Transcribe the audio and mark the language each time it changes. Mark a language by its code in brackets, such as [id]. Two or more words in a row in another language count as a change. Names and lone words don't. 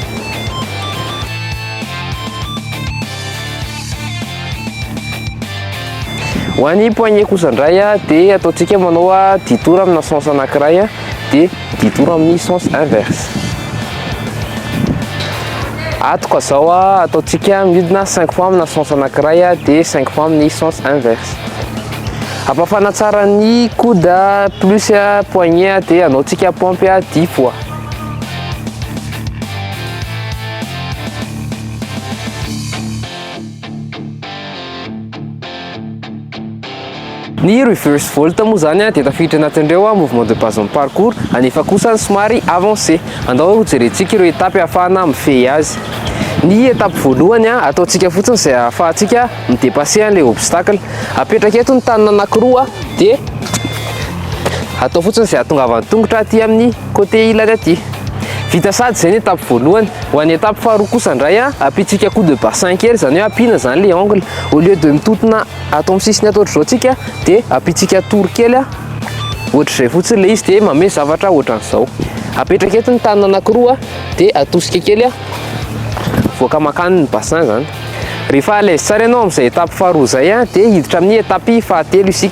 [mg] Ho an'ny poignet kosa indray dia ataontsika manao 10 tours amina sens anankiray dia 10 tours amin'ny [fr] sens inverse. [mg] Atoka izao ataontsika mihodina 5 fois amina sens anankiray dia 5 fois amin'ny [fr] sens inverse. [mg] Ampafana tsara ny [fr] coude plus poignet [mg] dia anaontsika pompe 10 fois. Ny reverse volt moa zany dia tafiditra anatin'ireo [fr] mouvement de base en parcours [mg] anefa kosa somary avancé. Andao jerentsika ireo etapy ahafahana mifehy azy. Ny étape voalohany ataontsika fotsiny izay ahafahantsika midépasser an'ilay obstacle. Apetraka eto ny tanana anankiroa dia atao fotsiny izay ahatongavan'ny tongotra aty amin'ny côté ilany aty. Vita sady izay ny étape voalohany. Ho an'ny étape faharoa kosa indray ampitsika [fr] coup de bassin [mg] kely, izany hoe ampina zany [fr] le angle au lieu de [mg] mitotona atao amin'ny sisiny atao ohatr'izao tsika dia ampitsika tour kely ohatr'izay fotsiny le izy dia manome zavatra ohatran'izao. Apetraka eto ny tanana anankiroa dia atosika kely voaka makany ny bassin zany. Rehefa [fr] à l'aise [mg] tsara ianao amin'izay étape faharoa izay dia hiditra amin'ny étape fahatelo isika.